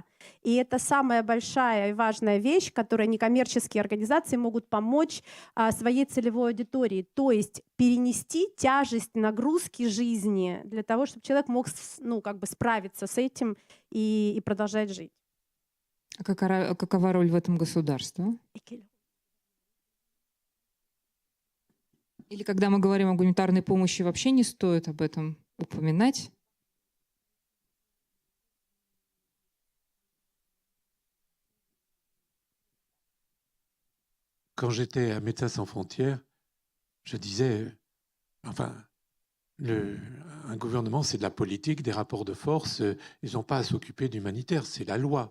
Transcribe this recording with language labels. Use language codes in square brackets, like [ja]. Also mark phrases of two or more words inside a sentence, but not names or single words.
[ru] И это самая большая и важная вещь, которой некоммерческие организации могут помочь своей целевой аудитории, то есть перенести тяжесть нагрузки жизни для того, чтобы человек мог, ну, как бы справиться с этим и продолжать жить. А какова роль в этом государства? Или когда мы говорим о гуманитарной помощи, вообще не стоит об этом упоминать? [fr] Quand j'étais à Médecins sans frontières, je disais, enfin, un gouvernement, c'est de la politique, des rapports de force, ils n'ont pas à s'occuper d'humanitaire, c'est la loi.